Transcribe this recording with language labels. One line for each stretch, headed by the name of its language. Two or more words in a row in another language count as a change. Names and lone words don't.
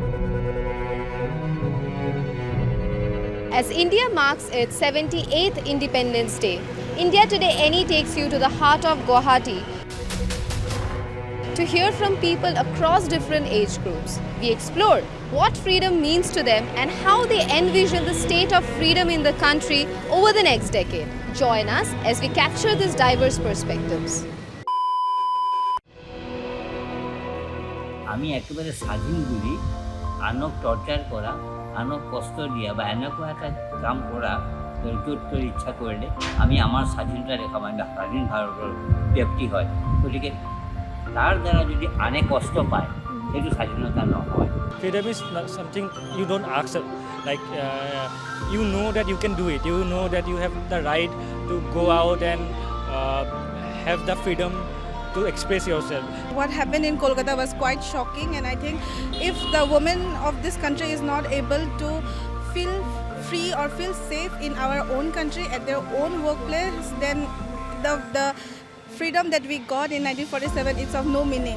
English: As India marks its 78th Independence Day, India Today Any takes you to the heart of Guwahati to hear from people across different age groups. We explored what freedom means to them and how they envision the state of freedom in the country over the next decade. Join us as we capture these diverse perspectives.
Assamese: আমি একেবারে স্বাধীন বলি আনক টর্চার করা আনক কষ্ট দিয়া বা এনেকুৱা এটা কাম কৰা তোৰ ইচ্ছা কৰিলে আমি আমাৰ স্বাধীনতা ৰেখা মানে স্বাধীন ভাৰতৰ ব্যক্তি হয়। গতিকে তাৰ দ্বাৰা যদি আনে কষ্ট পায় সেইটো স্বাধীনতা নহয়।
English: Freedom is not something you don't ask. Like you know that you can do it. You know that you have the right to go out and have the freedom to express yourself. What happened in Kolkata was quite shocking, and I think if the women of this country is not able to feel free or feel safe in our own country at their own workplace, then the freedom that we got in 1947 is of no meaning.